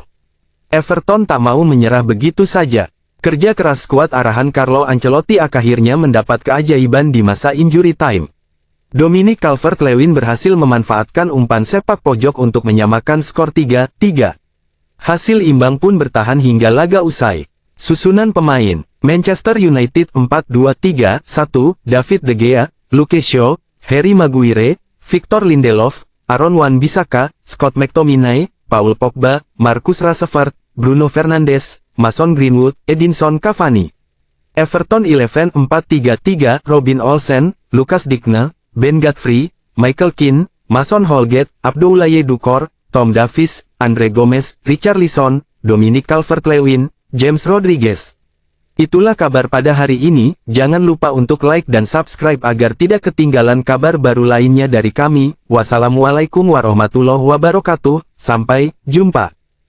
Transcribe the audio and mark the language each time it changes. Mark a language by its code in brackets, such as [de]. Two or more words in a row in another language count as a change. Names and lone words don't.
[id] Everton tak mau menyerah begitu saja. Kerja keras skuad arahan Carlo Ancelotti akhirnya mendapat keajaiban di masa [en] injury time. [id] Dominic Calvert-Lewin berhasil memanfaatkan umpan sepak pojok untuk menyamakan skor 3-3. Hasil imbang pun bertahan hingga laga usai. Susunan pemain: Manchester United 4-2-3-1, David De Gea, Luke Shaw, Harry Maguire, Victor Lindelof, Aaron Wan-Bissaka, Scott McTominay, Paul Pogba, Marcus Rashford, Bruno Fernandes, Mason Greenwood, Edinson Cavani. Everton 11 4-3-3, Robin Olsen, Lucas Digne, Ben Godfrey, Michael Keane, Mason Holgate, Abdoulaye Doucoure, Tom Davies, Andre Gomez, Richarlison, Dominic Calvert-Lewin, James Rodriguez. Itulah kabar pada hari ini. Jangan lupa untuk like dan subscribe agar tidak ketinggalan kabar baru lainnya dari kami. [ar] والسلام عليكم ورحمة الله وبركاته. [id] Sampai jumpa.